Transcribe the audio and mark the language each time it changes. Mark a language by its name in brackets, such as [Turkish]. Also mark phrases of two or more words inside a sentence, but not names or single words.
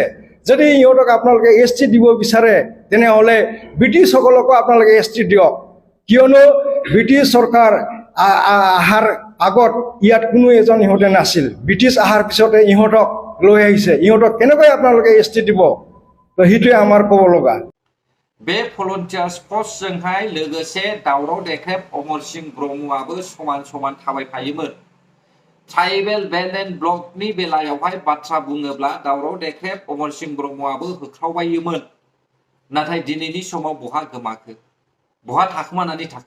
[Assamese] যদি ইহঁতক আপোনালোকে ST দিব বিচাৰে তেনেহ'লে ব্ৰিটিছসকলকো আপোনালোকে ST দিয়ক, কিয়নো ব্ৰিটিছ চৰকাৰ অহাৰ আগত ইয়াত কোনো এজন ইহঁতে নাছিল, ব্ৰিটিছ অহাৰ পিছতে ইহঁতক লৈ আহিছে, ইহঁতক কেনেকৈ আপোনালোকে ST দিব? তো সেইটোৱে আমাৰ ক'ব লগা। [Bodo] बे भलन्टियार्स पस्टजोंहाय लोगोसे दावराव देख्रेब अमर सिंह ब्रह्मआबो समान समान थाबायफायोमोन। ट्राइबेल बेलेन्ट ब्लकनि बेलायावहाय बाथ्रा बुङोब्ला दावराव देख्रेब अमर सिंह ब्रह्मआबो होख्रावबायोमोन। नाथाय दिनैनि समाव बहा गोमाखो, बहा थाखोमानानै थाखो?